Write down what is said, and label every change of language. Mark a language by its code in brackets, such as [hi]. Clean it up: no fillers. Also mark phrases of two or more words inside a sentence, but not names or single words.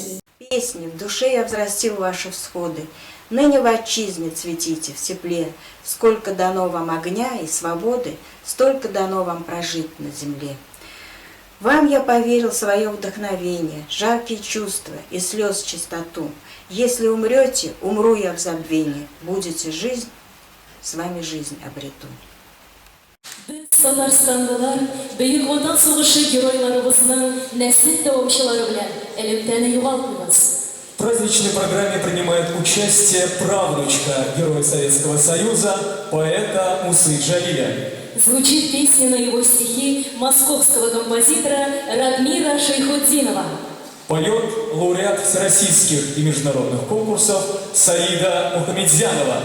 [ru] Песни «В душе я взрастил ваши всходы», Ныне в отчизне цветите в тепле, сколько дано вам огня и свободы, столько дано вам прожить на земле. Вам я поверил свое вдохновение, жаркие чувства и слез чистоту. Если умрете, умру я в забвении, будете жизнь, с вами жизнь обрету. [tt] Татарстанлылар Бөек Ватан сугышы геройларыбызның нәсел дәвамчылары белән элемтәне югалтмыйбыз. [ru] В праздничной программе принимает участие правнучка Героя Советского Союза, поэта Мусы Джалиля. Звучит песня на его стихи московского композитора Радмира Шайхутдинова. Поет лауреат всероссийских и международных конкурсов Саида Мухамедзянова.